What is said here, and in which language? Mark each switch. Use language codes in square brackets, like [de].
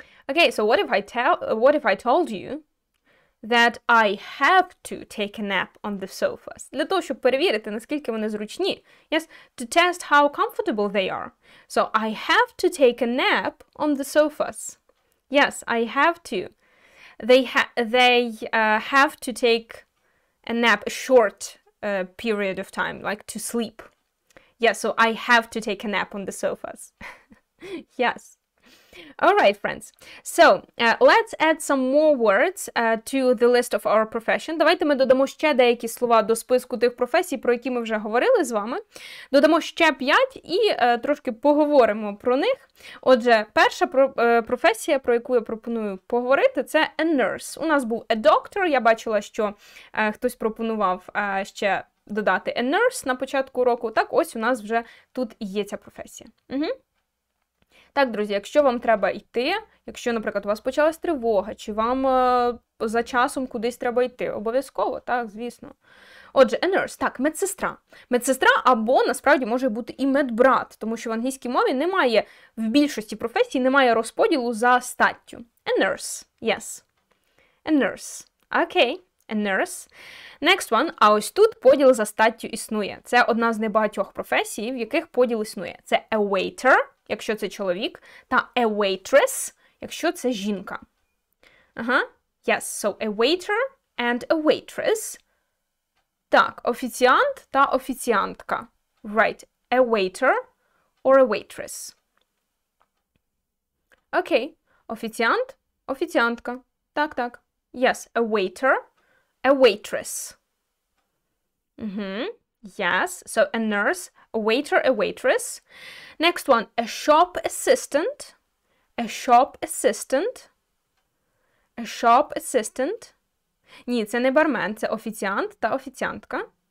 [en] Okay, so what if I told you that I have to take a nap on the sofas? [uk] Для того, щоб перевірити, наскільки вони зручні. [en] Yes, to test how comfortable they are. So, I have to take a nap on the sofas. Yes, I have to. They have to take a nap, a short period of time, like to sleep. Yeah, so I have to take a nap on the sofas. Yes. All right, friends. So, let's add some more words to the list of our profession. [uk] Давайте ми додамо ще деякі слова до списку тих професій, про які ми вже говорили з вами. Додамо ще 5 і трошки поговоримо про них. Отже, перша професія, про яку я пропоную поговорити, це a nurse. У нас був a doctor, я бачила, що хтось пропонував ще додати a nurse на початку уроку. Так, ось у нас вже тут є ця професія. Так, друзі, якщо вам треба йти, якщо, наприклад, у вас почалась тривога, чи вам за часом кудись треба йти, обов'язково, так, звісно. Отже, a nurse, так, медсестра. Медсестра або, насправді, може бути і медбрат, тому що в англійській мові немає, в більшості професій немає розподілу за статтю. [en] A nurse, yes. A nurse. Окей, a nurse. Next one, [uk] а ось тут поділ за статтю існує. Це одна з небагатьох професій, в яких поділ існує. Це a waiter, якщо це чоловік, та a waitress, якщо це жінка. [en] Ага, yes, so a waiter and a waitress. [uk] Так, офіціант та офіціантка. [en] Right, a waiter or a waitress? [uk] Окей. Офіціант, офіціантка. Так. [en] Yes, a waiter, a waitress. Yes, so a nurse, a waiter, a waitress. Next one, a shop assistant, a shop assistant, a shop assistant. [uk] Ні, це не бармен, це офіціант та офіціантка.